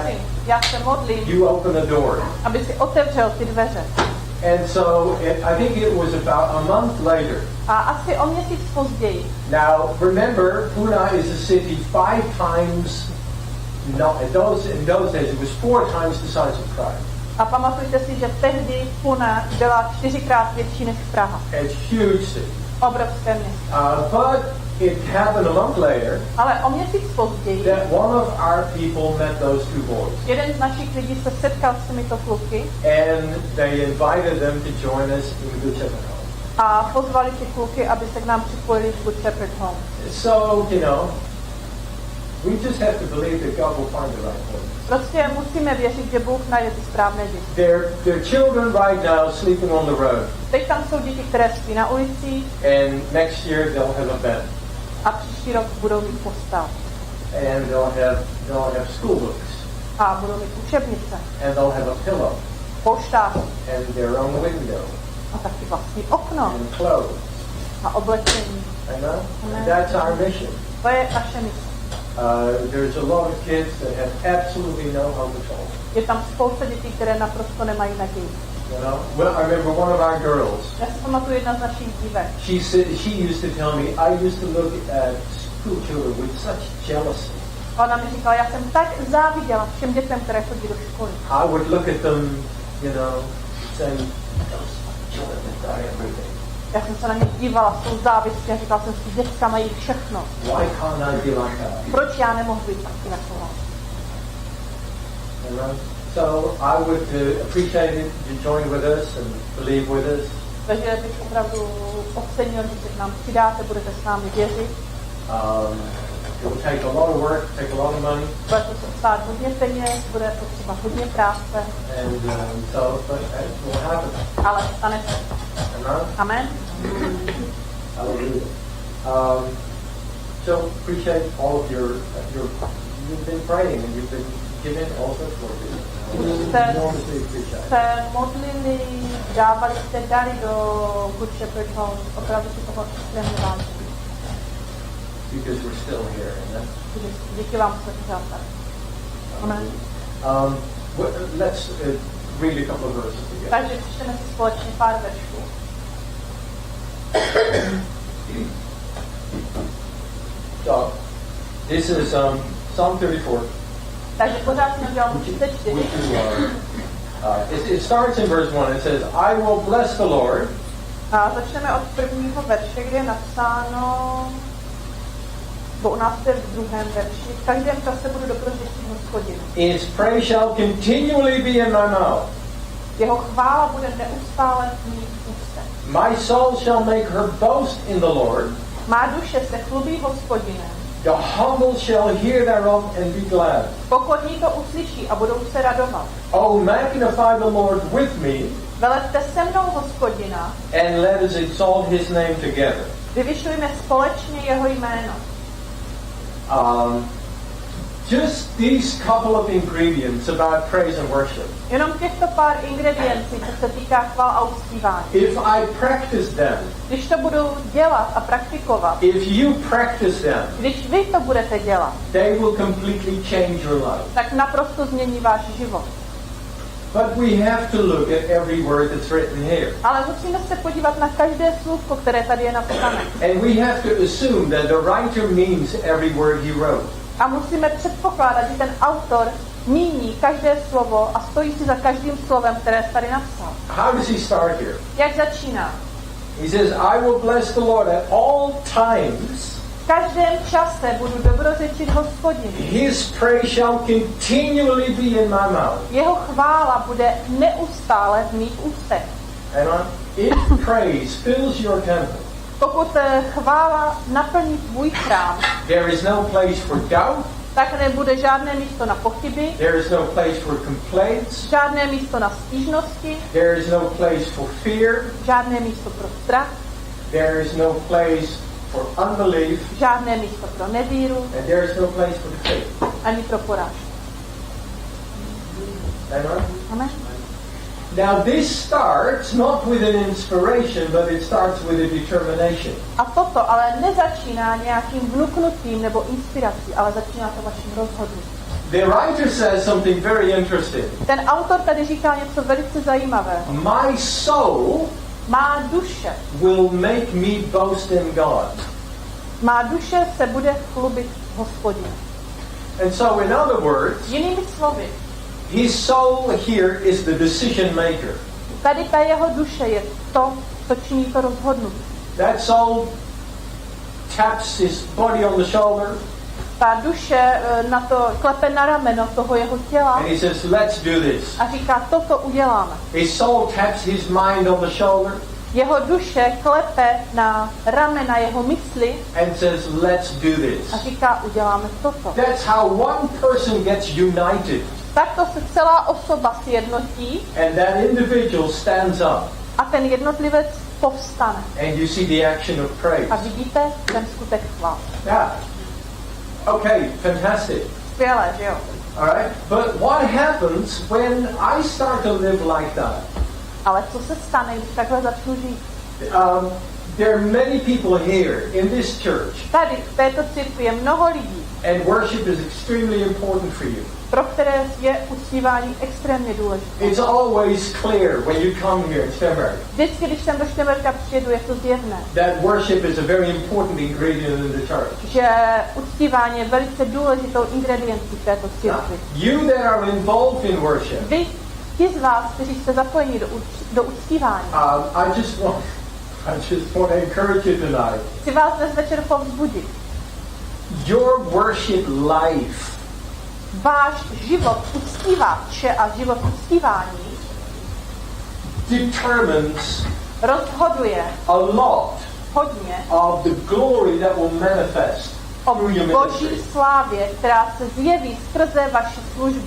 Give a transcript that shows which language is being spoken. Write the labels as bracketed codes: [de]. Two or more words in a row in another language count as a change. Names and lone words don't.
[cs] já se modlím, [en] you open the door. [cs] aby si otevřel ty dveře. [en] And so I think it was about a month later. [cs] A asi o měsíc později. [en] Now remember, Pune is a city 5 times. No, in those days it was 4 times the size of Prague. [cs] A pamatujte si, že tehdy Pune byla 4krát větší než Praha. [en] It's huge city. [cs] Obrovské město. [en] But it happened a month later. [cs] Ale o měsíc později. [en] That one of our people met those 2 boys. [cs] Jeden z našich lidí se setkal s těmito kluky. [en] And they invited them to join us in Good Shepherd Home. [cs] A pozvali ty kluky, aby se k nám připojili v Good Shepherd Home. [en] So, you know, we just have to believe that God will find the right one. [cs] Prostě musíme věřit, že Bůh najde ty správné děti. [en] Their children right now sleeping on the road. [cs] Teď tam jsou děti, které spí na ulici. [en] And next year they'll have a bed. [cs] A příští rok budou mít postel. [en] And they'll have school books. [cs] A budou mít učebnice. [en] And they'll have a pillow. [cs] Polštář. [en] And their own window. [cs] A taky vlastní okno. [en] And clothes. [cs] A oblečení. [en] Amen. And that's our mission. [cs] To je naše mise. [en] There's a lot of kids that have absolutely no home at all. [cs] Je tam spousta dětí, které naprosto nemají naději. [en] You know, well, I remember one of our girls. [cs] Já si pamatuju jedna z našich dívek. [en] She used to tell me, I used to look at school children with such jealousy. [cs] Ona mi říkala, já jsem tak záviděla všem dětem, které chodí do školy. [en] I would look at them, you know, saying, those children that die everything. [cs] Já jsem se na ně dívala s tou závistí a říkala jsem si, děcka mají všechno. [en] Why can't I be like that? [cs] Proč já nemohu být taky taková? [en] So I would appreciate it to join with us and believe with us. [cs] Takže bych opravdu ocenil, že se k nám přidáte, budete s námi věřit. [en] It will take a lot of work, take a lot of money. [cs] Bude to stát hodně peněz, bude potřeba hodně práce. [en] And but it will happen. [cs] Ale stane se. [en] Amen. Hallelujah. So appreciate all of your you've been praying and you've been giving also for this. [cs] Se modlili, dávali jste dary do Good Shepherd Home, opravdu si toho extrémně vážím. [en] Because we're still here, amen. [cs] Díky vám, že jste tady. [en] Amen. Let's read a couple of verses together. [cs] Takže přečteme si společně pár veršů. [en] So, this is Psalm 34. [cs] Takže pořád jsme dělali 34. [en] It starts in verse 1. It says, I will bless the Lord. [cs] A začneme od prvního verše, kde je napsáno, bo u nás je v druhém verši, v každém čase budu dobrořečit Hospodinu. [en] His praise shall continually be in my mouth. [cs] Jeho chvála bude neustále v mých ústech. [en] My soul shall make her boast in the Lord. [cs] Má duše se chlubí Hospodinem. [en] The humble shall hear thereof and be glad. [cs] Pokorní to uslyší a budou se radovat. [en] Oh, magnify the Lord with me. [cs] Velecte se mnou Hospodina. [en] And let us exalt his name together. [cs] Vyvyšujme společně jeho jméno. [en] Just these couple of ingredients about praise and worship. [cs] Jenom těchto pár ingrediencí, co se týká chval a uctívání. [en] If I practice them, [cs] když to budu dělat a praktikovat, [en] if you practice them, [cs] když vy to budete dělat, [en] they will completely change your life. [cs] Tak naprosto změní váš život. [en] But we have to look at every word that's written here. [cs] Ale musíme se podívat na každé slůvko, které tady je napsané. [en] And we have to assume that the writer means every word he wrote. [cs] A musíme předpokládat, že ten autor míní každé slovo a stojí si za každým slovem, které tady napsal. [en] How does he start here? [cs] Jak začíná? [en] He says, I will bless the Lord at all times. [cs] V každém čase budu dobrořečit Hospodinu. [en] His praise shall continually be in my mouth. [cs] Jeho chvála bude neustále v mých ústech. [en] And if praise fills your temple, [cs] Pokud chvála naplní tvůj chrám, [en] there is no place for doubt. [cs] tak nebude žádné místo na pochyby, [en] There is no place for complaints. [cs] žádné místo na stížnosti, [en] There is no place for fear. [cs] žádné místo pro strach, [en] There is no place for unbelief. [cs] žádné místo pro nevíru, [en] And there is no place for faith. [cs] ani pro porážku. [en] Amen? Amen. Now this starts not with an inspiration, but it starts with a determination. [cs] A toto ale nezačíná nějakým vnuknutím nebo inspirací, ale začíná to vaším rozhodnutím. [en] The writer says something very interesting. [cs] Ten autor tady říká něco velice zajímavého. [en] My soul [cs] Má duše, [en] will make me boast in God. [cs] má duše se bude chlubit v Hospodinu. [en] And so in other words, [cs] Jinými slovy, [en] his soul here is the decision maker. [cs] tady ta jeho duše je to, co činí to rozhodnutí. [en] That soul taps his body on the shoulder [cs] Ta duše na to klepe na rameno toho jeho těla [en] and he says, let's do this. [cs] a říká, toto uděláme. [en] His soul taps his mind on the shoulder [cs] Jeho duše klepe na ramena jeho mysli [en] and says, let's do [cs] a [en] this. [cs] říká, uděláme toto. [en] That's how one person gets united [cs] Takto se celá osoba sjednotí [en] and that individual stands up [cs] a ten jednotlivec povstane. [en] and you see the action of praise. [cs] A vidíte ten skutek chvály. [en] Yeah. Okay, fantastic. [cs] Skvělé, že jo? [en] All right. But what happens when I start to live like that? [cs] Ale co se stane, když takhle začnu žít? [en] There are many people here in this church, [cs] Tady v této církvi je mnoho lidí, [en] and worship is extremely important for you. [cs] pro které je uctívání extrémně důležité. [en] It's always clear when you come here in Stenberg [cs] Vždycky, když sem do Štěmerka přijedu, je to zjevné, [en] that worship is a very important ingredient in the church. [cs] že uctívání je velice důležitou ingrediencí v této církvi. [en] You that are involved in worship, [cs] Vy, ti z vás, kteří jste zapojeni do uctívání, [en] I just want to encourage you tonight. [cs] chci vás dnes večer povzbudit. [en] Your worship life [cs] Váš život uctívače a život uctívání [en] determines [cs] rozhoduje [en] a lot [cs] hodně [en] of the glory that will manifest [cs] o [en] through your [cs] Boží [en] ministry. [cs] slávě, která se zjeví skrze vaši službu.